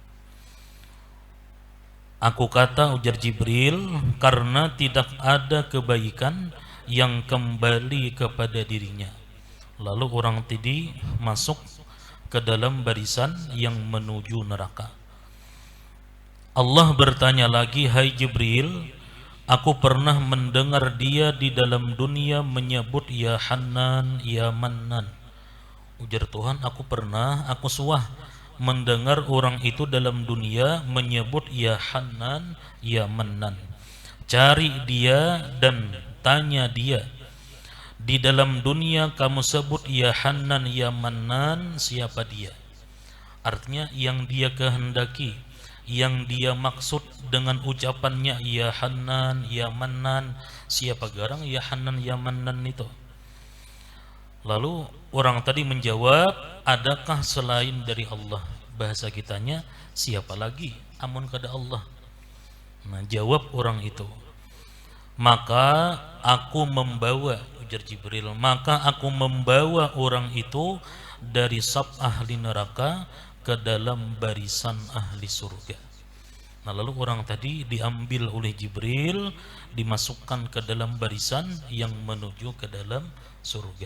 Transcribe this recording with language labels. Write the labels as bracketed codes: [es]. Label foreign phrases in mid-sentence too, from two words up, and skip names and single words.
[id] Aku kata, ujar Jibril, karena tidak ada kebaikan yang kembali kepada dirinya. Lalu orang tadi masuk ke dalam barisan yang menuju neraka. Allah bertanya lagi, hai Jibril, aku pernah mendengar dia di dalam dunia menyebut [ar] ya Hannan, ya Mannan. [id] Ujar Tuhan, aku suah mendengar orang itu dalam dunia menyebut [ar] ya Hannan, ya Mannan. [id] Cari dia dan tanya dia, di dalam dunia kamu sebut [ar] ya Hannan, ya Mannan, [id] siapa dia? Artinya yang dia kehendaki, yang dia maksud dengan ucapannya [ar] ya Hannan, ya Mannan, [id] siapa garang [ar] ya Hannan, ya Mannan [id] itu? Lalu orang tadi menjawab, adakah selain dari Allah? [bjn] Bahasa kitanya, siapa lagi amun kada Allah? [id] Nah jawab orang itu, maka aku membawa, ujar Jibril, maka aku membawa orang itu dari saf ahli neraka ke dalam barisan ahli surga. Nah lalu orang tadi diambil oleh Jibril, dimasukkan ke dalam barisan yang menuju ke dalam surga.